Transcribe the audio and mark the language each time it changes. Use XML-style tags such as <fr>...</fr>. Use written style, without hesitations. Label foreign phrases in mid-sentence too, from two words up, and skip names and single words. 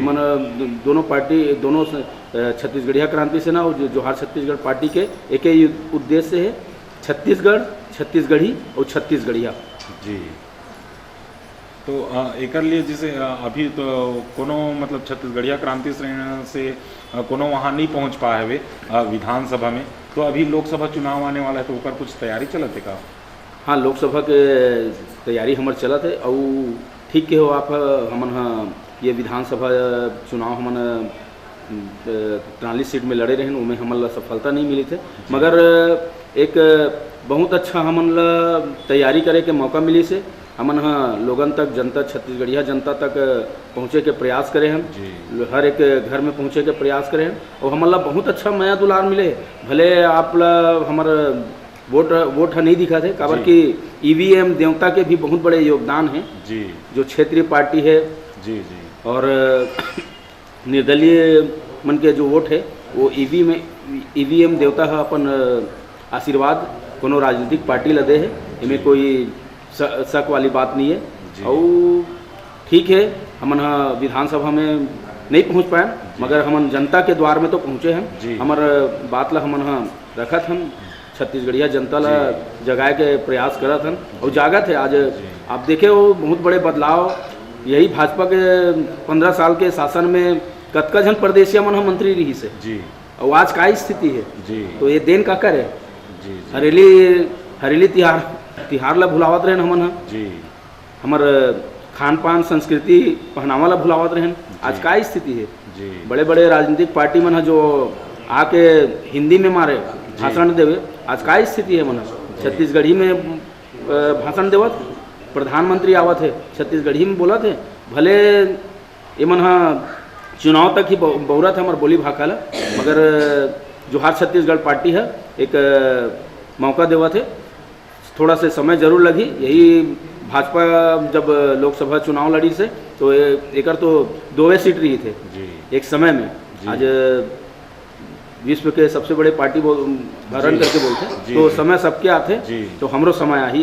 <hne>मन दोनों पार्टी दोनों छत्तीसगढ़िया क्रांति सेना और जोहार छत्तीसगढ़ पार्टी के एक ही उद्देश्य है छत्तीसगढ़ छत्तीसगढ़ी और छत्तीसगढ़िया जी। तो एक लिए जैसे अभी तो कोनो मतलब छत्तीसगढ़िया क्रांति सेना से कोनो वहाँ नहीं पहुँच पाए हुए विधानसभा में तो अभी लोकसभा चुनाव आने वाला है तो ऊपर कुछ तैयारी चलत है का? हाँ, लोकसभा के तैयारी हमार चलत है और ठीक के हो आप हमन ये विधानसभा चुनाव हमन 43 सीट में लड़े रहे उनमें हमन ला सफलता नहीं मिली थे मगर एक बहुत अच्छा हमन ला तैयारी करे के मौका मिली से हमन लोगन तक जनता छत्तीसगढ़िया जनता तक पहुँचे के प्रयास करें हम हर एक घर में पहुँचे के प्रयास करें और हमन ला बहुत अच्छा माया दुलार मिले। भले आप ला हमार वोट नहीं दिखा थे काबर कि ईवीएम देवता के भी बहुत बड़े योगदान हैं जी। जो क्षेत्रीय पार्टी है जी जी और निर्दलीय मन के जो वोट है वो ईवीएम देवता है अपन आशीर्वाद कोनो राजनीतिक पार्टी लदे है इनमें कोई शक वाली बात नहीं है। और ठीक है हमन विधानसभा में नहीं पहुंच पाए मगर हमन जनता के द्वार में तो पहुँचे हैं। हमार बात ला हमन रखत हम छत्तीसगढ़िया जनता ला जगाए के प्रयास करत हन और जागत है। आज आप देखे वो बहुत बड़े बदलाव यही भाजपा के 15 साल के शासन में कतका जन प्रदेशिया मन मंत्री रही से जी। और आज का स्थिति है जी। तो ये देन का करे जी। हरेली तिहार ला भुलावत रहन हमन जी। हमार खान पान संस्कृति पहनावा ला भुलावत रहन आज का स्थिति है जी। बड़े बड़े राजनीतिक पार्टी मन जो आके हिंदी में मारे भाषण देवे आज का स्थिति है मन छत्तीसगढ़ी में भाषण देवत प्रधानमंत्री आवत है छत्तीसगढ़ी में बोलत है भले ये मन चुनाव तक ही बहुरत है हमार बोली भाखा ला मगर जोहार छत्तीसगढ़ पार्टी है एक मौका देवत है थोड़ा से समय जरूर लगी। यही भाजपा जब लोकसभा चुनाव लड़ी से तो एक तो 2 सीट रही थे जी। एक समय में आज विश्व के सबसे बड़े पार्टी भरण करके बोलते तो समय सबके आते तो हमरो समय आ ही</hne>